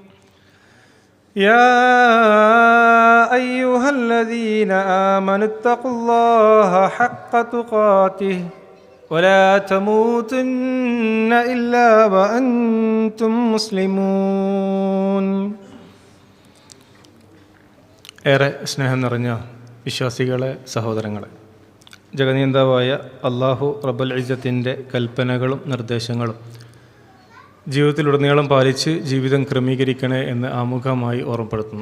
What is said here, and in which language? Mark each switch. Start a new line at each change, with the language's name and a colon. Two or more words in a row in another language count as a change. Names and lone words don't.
Arabic: يا أيها الذين آمنوا اتقوا الله حق تقاته ولا تموتن إلا وأنتم مسلمون.
Malayalam: ഏറെ സ്നേഹം നിറഞ്ഞ വിശ്വാസികളെ, സഹോദരങ്ങളെ, ജഗനിയന്താവായ അള്ളാഹു റബ്ബുൽ ഇസ്സത്തിൻ്റെ കൽപ്പനകളും നിർദ്ദേശങ്ങളും ജീവിതത്തിലുടനീളം പാലിച്ച് ജീവിതം ക്രമീകരിക്കണേ എന്ന് ആമുഖമായി ഓർമ്മപ്പെടുത്തുന്നു.